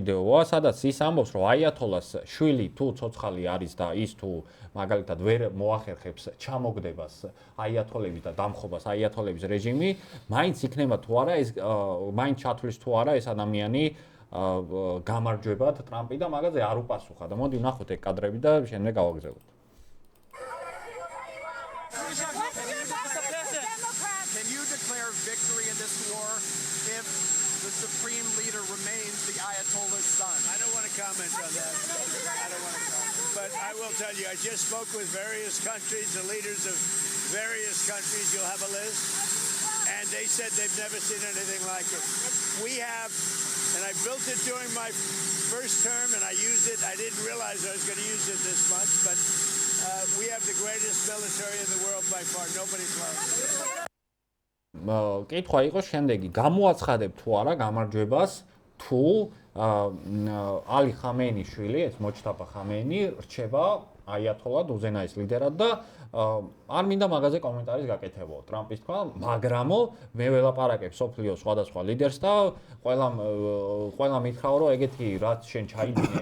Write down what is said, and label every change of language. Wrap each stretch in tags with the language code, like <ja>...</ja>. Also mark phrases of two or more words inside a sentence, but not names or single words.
<ka>ვიდეოა, სადაც ის ამბობს, რომ აიათოლას შვილი თუ ცოცხალი არის და ის თუ მაგალითად ვერ მოახერხებს ჩამოგდებას აიათოლების და დამხობას აიათოლების რეჟიმი, მაინც იქნება თუ არა ეს მაინც ჩათვლის თუ არა ეს ადამიანი გამარჯვებად ტრამპი და მაგაზე არ უპასუხა და მოდი ვნახოთ ეგ კადრები და შემდეგ გავაგრძელოთ.</ka> <en>Can you declare victory in this war if the supreme leader remains the Ayatollah's son? I don't want to comment on that. I don't want to comment. But I will tell you, I just spoke with various countries, the leaders of various countries. You'll have a list. And they said they've never seen anything like it. We have, and I built it during my first term, and I used it. I didn't realize I was going to use it this much, but we have the greatest military in the world by far. Nobody close.</en> <ka>კითხვა იყო შემდეგი, გამოაცხადებ თუ არა გამარჯვებას, თუ ალი ხამეინის შვილი, ეს მოჩთაბა ხამეინი რჩება აიათოლად, უზენაეს ლიდერად და არ მინდა მაგაზე კომენტარის გაკეთებო. ტრამპის თქვა, მაგრამო მე ველაპარაკებ სოფლიოს სხვადასხვა ლიდერს და ყველა მითხრაო, რომ ეგეთი რაც შენ ჩაიდინე</ka>